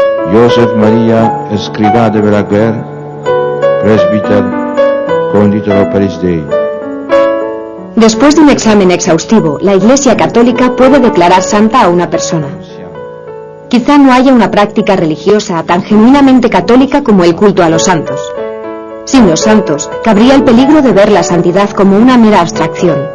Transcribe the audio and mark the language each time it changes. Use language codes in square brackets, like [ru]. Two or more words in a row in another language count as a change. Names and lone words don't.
[la] Joseph Maria Escrivá de Balaguer, presbítero, conditor Opus Dei. [es] Después de un examen exhaustivo, la Iglesia Católica puede declarar santa a una persona. Quizá no haya una práctica religiosa tan genuinamente católica como el culto a los santos. Sin los santos, cabría el peligro de ver la santidad como una mera abstracción.